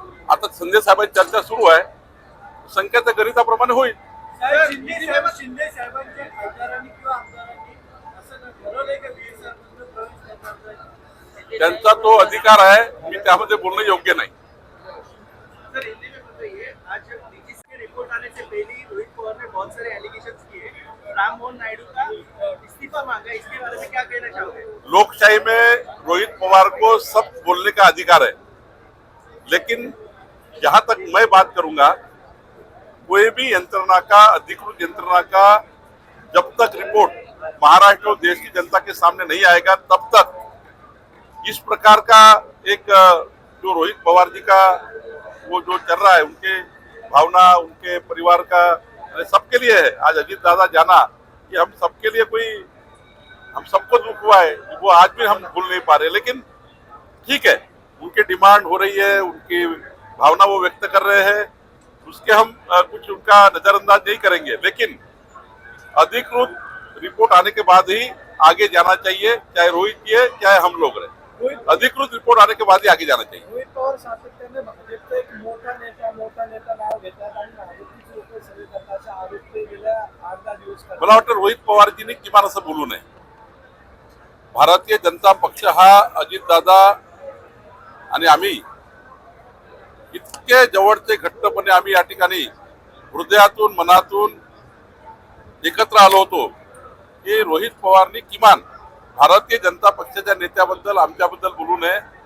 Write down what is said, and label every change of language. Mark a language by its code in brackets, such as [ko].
[mr] आता संजय साहेबांची चर्चा सुरू आहे, संख्येच्या गणिताप्रमाणे होईल. शिंदे साहेबांच्या खासदारांनी किंवा आमदारांनी असं ठरवलंय का वीर साहेबांचं प्रवेश करण्याचं? त्यांचा तो अधिकार आहे, मी त्यामध्ये बोलणं योग्य नाही. [hi] सर, हिंदी में बताइए, आज नीतीश के रिपोर्ट आने से पहले ही रोहित पवार ने बहुत सारे एलिगेशंस किए. राम मोहन नायडू का इस्तीफा मांगा, इसके बारे में क्या कहना चाहोगे? लोकशाही में रोहित पवार को सब बोलने का अधिकार है, लेकिन जहां तक मैं बात करूंगा, कोई भी यंत्रणा का, अधिकृत यंत्रणा का जब तक रिपोर्ट महाराष्ट्र और देश की जनता के सामने नहीं आएगा, तब तक इस प्रकार का एक जो रोहित पवार जी का वो जो चल रहा है, उनके भावना, उनके परिवार का सबके लिए है. आज अजीत दादा जाना, ये हम सबके लिए कोई, हम सबको दुख हुआ है, वो आज भी हम भूल नहीं पा रहे. लेकिन ठीक है, उनकी डिमांड हो रही है, उनकी भावना वो व्यक्त कर रहे हैं, उसके हम कुछ उनका नजरअंदाज नहीं करेंगे. लेकिन अधिकृत रिपोर्ट आने के बाद ही आगे जाना चाहिए, चाहे रोहित जी है चाहे हम लोग रहे. अधिकृत रिपोर्ट आने के बाद ही आगे जाना चाहिए. [mr] रोहित पवार सातत्याने भाजपचा एक मोठा नेता नाव घेतात आणि भाजपची लोक सगळे करण्याचा आरोप ते गेल्या 8-10 दिवस करतात. मला वाटतं रोहित पवारजींनी किमान असं बोलू नये. भारतीय जनता पक्ष हा अजितदादा आणि आम्ही इतके जवळचे घट्टपणे आम्ही या ठिकाणी हृदयातून मनातून एकत्र आलो होतो की रोहित पवारनी किमान भारतीय जनता पक्षाच्या नेत्याबद्दल, आमच्याबद्दल बोलू नये.